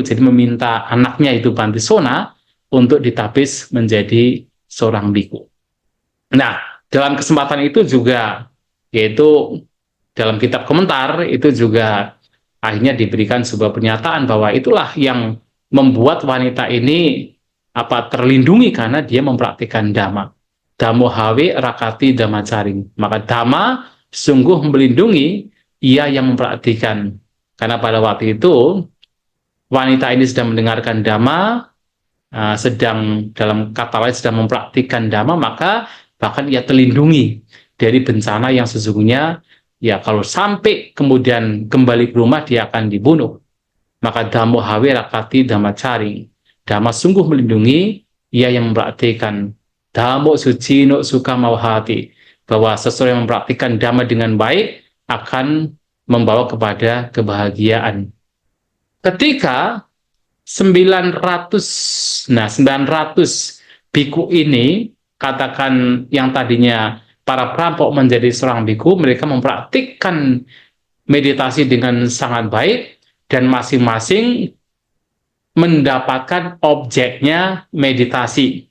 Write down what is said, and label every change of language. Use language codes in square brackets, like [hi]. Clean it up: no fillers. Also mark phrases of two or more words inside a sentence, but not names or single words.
[id] Jadi meminta anaknya itu Bantisona untuk ditabis menjadi seorang biku. Nah, dalam kesempatan itu juga, yaitu dalam kitab komentar itu juga akhirnya diberikan sebuah pernyataan bahwa itulah yang membuat wanita ini terlindungi, karena dia mempraktikkan Dhamma. [pi] Dhammo hawe rakati dhammacaring. [id] Maka Dhamma sungguh melindungi ia yang mempraktikkan. Karena pada waktu itu wanita ini sedang mendengarkan Dhamma, sedang dalam kata lain sedang mempraktikkan Dhamma, maka bahkan ia terlindungi dari bencana yang sesungguhnya, ya kalau sampai kemudian kembali ke rumah dia akan dibunuh. [pi] Maka Dhammo hawe rakati dhammacaring. [id] Dhamma sungguh melindungi ia yang mempraktikkan. [pi] Dhammo sucino suka mawahati. [id] Bahwa seseorang yang mempraktikkan Dhamma dengan baik akan membawa kepada kebahagiaan. Ketika 900 biku ini katakan yang tadinya para perampok menjadi seorang biku, mereka mempraktikkan meditasi dengan sangat baik dan masing-masing mendapatkan objeknya meditasi.